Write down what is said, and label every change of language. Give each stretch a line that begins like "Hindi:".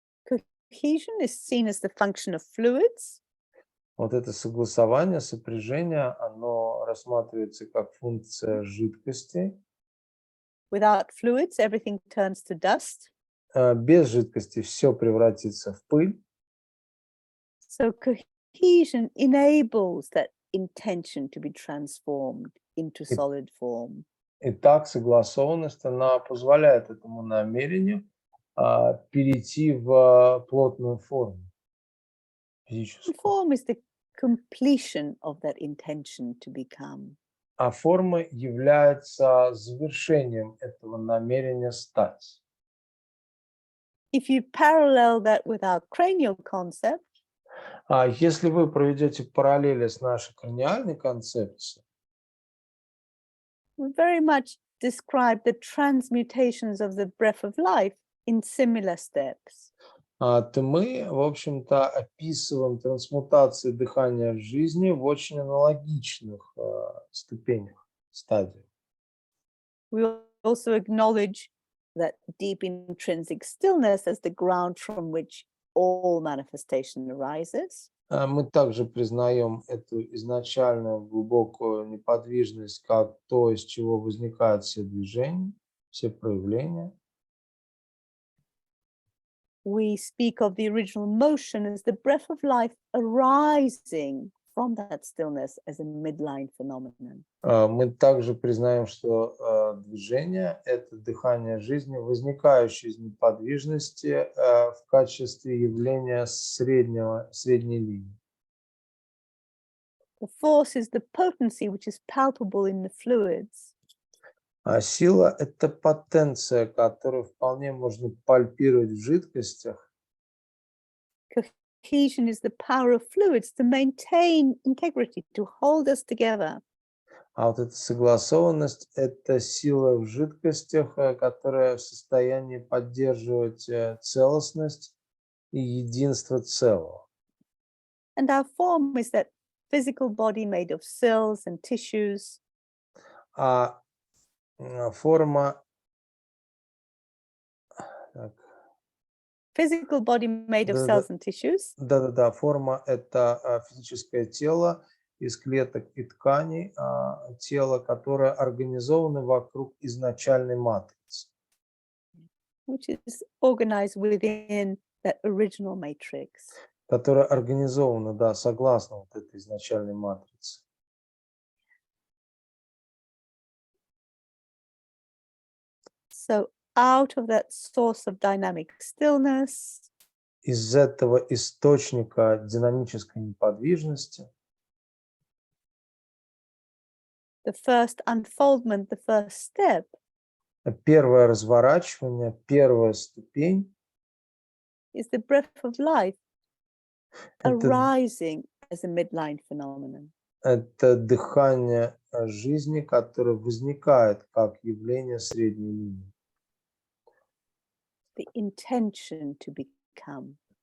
English: Cohesion is seen as the function of fluids.
Russian: Вот это согласование, сопряжение, оно рассматривается как функция жидкости.
English: Without fluids, everything turns to dust.
Russian: Без жидкости все превратится в пыль.
English: So cohesion enables that intention to be transformed into
Russian: И-
English: solid form.
Russian: Итак, согласованность, она позволяет этому намерению перейти в плотную форму,
English: And
Russian: физическую.
English: form is the completion of that intention to become.
Russian: А форма является завершением этого намерения стать.
English: If you parallel that with our cranial concept,
Russian: Если вы проведете параллели с нашей краниальной концепцией,
English: we very much describe the transmutations of the breath of life in similar steps.
Russian: то мы, в общем-то, описываем трансмутации дыхания в жизни в очень аналогичных ступенях, стадиях.
English: We also acknowledge that deep intrinsic stillness as the ground from which all manifestation arises.
Russian: Мы также признаем эту изначальную глубокую неподвижность как то, из чего возникают все движения, все проявления.
English: We speak of the original motion as the breath of life arising from that stillness as a midline phenomenon.
Russian: Мы также признаем, что движение – это дыхание жизни, возникающее из неподвижности в качестве явления средней линии.
English: The force is the potency which is palpable in the fluids.
Russian: А сила – это потенция, которую вполне можно пальпировать в жидкостях.
English: Cohesion is the power of fluids to maintain integrity, to hold us together.
Russian: А вот эта согласованность – это сила в жидкостях, которая в состоянии поддерживать целостность и единство целого.
English: And our form is that physical body made of cells and tissues.
Russian: А форма… Так,
English: Physical body made of
Russian: Да-да-да.
English: cells and tissues.
Russian: да-да-да, форма – это физическое тело из клеток и тканей, тело, которое организовано вокруг изначальной матрицы,
English: Which is organized within that original matrix.
Russian: которое организовано, да, согласно вот этой изначальной матрице.
English: So out of that source of dynamic stillness,
Russian: Из этого источника динамической неподвижности
English: the first unfoldment, the first step
Russian: первое разворачивание, первая ступень
English: is the breath of life
Russian: это,
English: arising as a midline phenomenon.
Russian: это дыхание жизни, которое возникает как явление средней линии.
English: The intention to become.